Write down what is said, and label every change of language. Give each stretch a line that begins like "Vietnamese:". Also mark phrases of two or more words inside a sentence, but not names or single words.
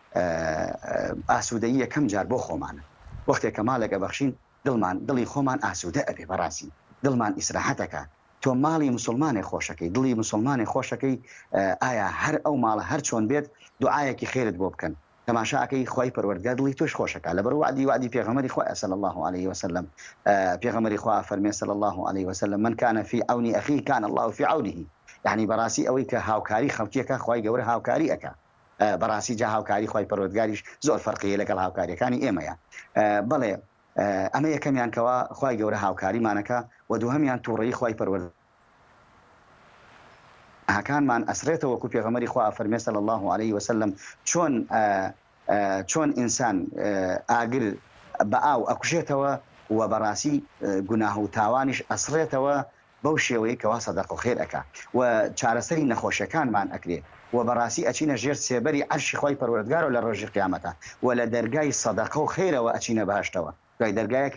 Central Kurdish: ئاسوودەیی یەکەم جار بۆ خۆمانە وەختێک کە ماڵێکە بەخشین دڵی خۆمان ئاسوودە ئەبێ بەڕاستی دڵمان ئیسراحەتەکە تۆ ماڵی مسلمانێ خۆشەکەی دڵی مسلمانی خۆشەکەی ئایا هەر ئەو ماڵە هەر چۆن بێت دوعایەکی خێرت بۆ بکەن تەماشاکەی خوای پەروەردگار دڵی تۆش خۆشەکە لەبەر وعدی پێغەمبەری خوا
Arabic: صلی الله عليه وسلم
Central Kurdish: پێغەمبەری خوا فەرمێ
Arabic: صلی الله عليه وسلم من كان في عون اخيه كان الله في عونه
Central Kurdish: يعني بەڕاستی ئەوەی کە هاوکاری خەڵکیەکە خوای گەورە هاوکاری ئەکا بەڕاستی جا هاوکاری خوای پەروەردگاریش زۆر فەرقیە لەگەڵ هاوکاریەکانی ئێمەیە بەڵێ ئەمە یەکەمیان کەوا خوای گەورە هاوکاریمانەکە و دووهەمیان تووڕەیی خوای پەروەردگار هاکانمان ئەسرێتەوە وەکو پێغەمبەری خوا فەرمێ
Arabic: صلی الله عليه وسلم
Central Kurdish: چۆن ئینسان ئاگر بە ئاو ئەکوژێتەوە و بەڕاستی گوناه و تاوانیش ئەسرێتەوە بەو شێوەیە کەوا سەدەق و خێر ئەکا و چارەسەری نەخۆشیەکانمان ئەکرێ و بەڕاستی ئەچینە ژێر سێبەری عەرشی خوای پەروەردگارەوە لە ڕۆژی قیامەتە و لە دەرگای سەدەقە و خێرەوە ئەچینە بەهەشتەوە دوای دەرگایەک